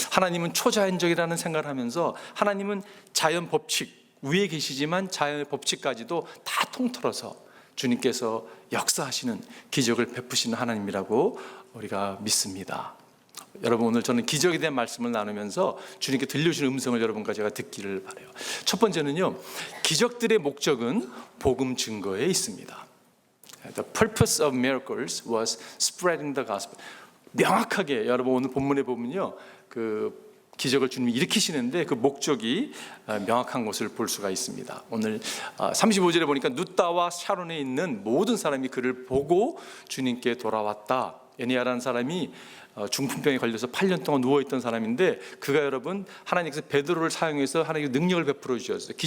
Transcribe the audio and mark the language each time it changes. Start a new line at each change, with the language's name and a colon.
Korean: 하나님은 초자연적이라는 생각을 하면서 하나님은 자연 법칙 위에 계시지만 자연의 법칙까지도 다 통틀어서 주님께서 역사하시는, 기적을 베푸시는 하나님이라고 우리가 믿습니다. 여러분 오늘 저는 기적에 대한 말씀을 나누면서 주님께 들려주는 음성을 여러분과 제가 듣기를 바라요. 첫 번째는요, 기적들의 목적은 복음 증거에 있습니다.
English: The purpose of miracles was spreading the gospel.
Korean: 명확하게 여러분 오늘 본문에 보면요, 그 기적을 주님이 일으키시는데 그 목적이 명확한 것을 볼 수가 있습니다. 오늘 35절에 보니까 누따와 샤론에 있는 모든 사람이 그를 보고 주님께 돌아왔다. 애니아라는 사람이 중풍병에 걸려서 8년 동안 누워있던 사람인데 그가 여러분 하나님께서 베드로를 사용해서 하나님의 능력을 베풀어 주셨어요.